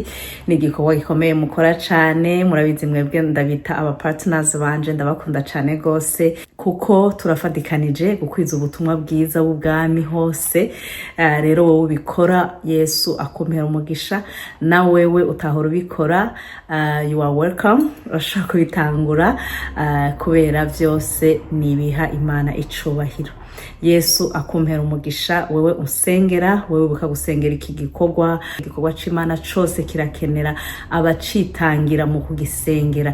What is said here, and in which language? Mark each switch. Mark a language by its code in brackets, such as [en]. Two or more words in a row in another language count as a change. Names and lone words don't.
[rn] Ni igikorwa gikomeye mukora cyane, murabizi mwebwe ndabita aba partners banje, ndabakunda cyane gose kuko turafadikanije gukwiza ubutumwa bwiza bw'ubwami hose. Rero wowe ubikora Yesu akumera umugisha, na wewe utahora ubikora [en] you are welcome. [rn] Urashaka kubitangura kubera byose nibiha Imana icubahiro. Yesu akumpera umugisha, wewe usengera, wewe bukagusengera iki gikorwa c'Imana cose kirakenera abacitangira mu kugisengera.